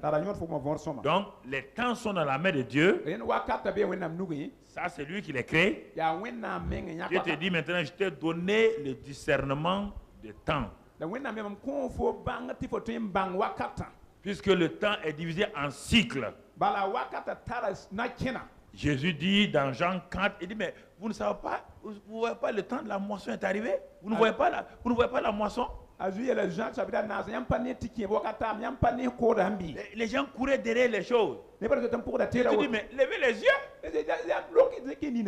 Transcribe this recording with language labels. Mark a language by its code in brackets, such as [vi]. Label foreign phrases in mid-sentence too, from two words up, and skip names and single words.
[fr] Donc, les temps sont dans la main de Dieu. Ça, c'est lui qui les crée. Dieu te dit maintenant, je t'ai donné le discernement de temps. Puisque le temps est divisé en cycles. [mos] bala wakata tara na kena. [fr] Jésus dit dans Jean 4, il dit, mais vous ne savez pas, vous ne voyez pas le temps de la moisson est arrivé? Vous ne voyez pas la moisson? Les gens couraient derrière les choses. Tu dis, mais levez les yeux.